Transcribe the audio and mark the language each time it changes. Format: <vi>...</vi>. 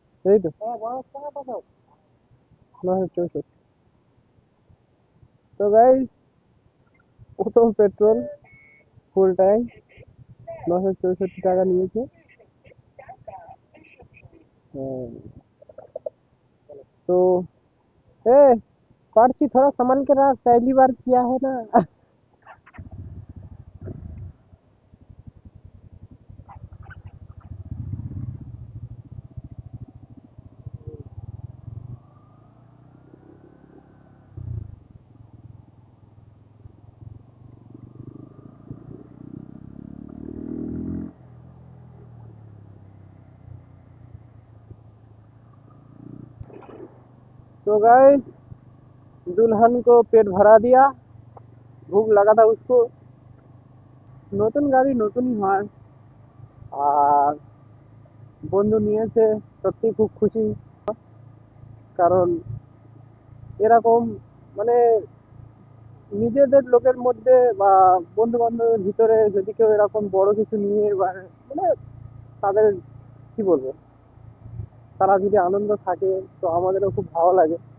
<bn>এই তো 964। তো গাইস, প্রথম পেট্রোল ফুল ট্যাঙ্ক 964 টাকা নিয়েছে।</bn> <hi>तो ए पर्ची थोड़ा संभाल के रख, पहली बार किया है ना। तो गाइस, दुल्हन को पेट भरा दिया, भूख लगा था उसको।</hi> <bn>নতুন গাড়ি নতুনই হয়, আর বন্ধু নিয়েছে, সত্যি খুব খুশি। কারণ এরকম মানে নিজেদের লোকের মধ্যে বা বন্ধু বান্ধবের ভিতরে যদি কেউ এরকম বড় কিছু নিয়ে বা মানে তাদের কি বলবো, তারা যদি আনন্দ থাকে, তো আমাদেরও খুব ভালো লাগে।</bn>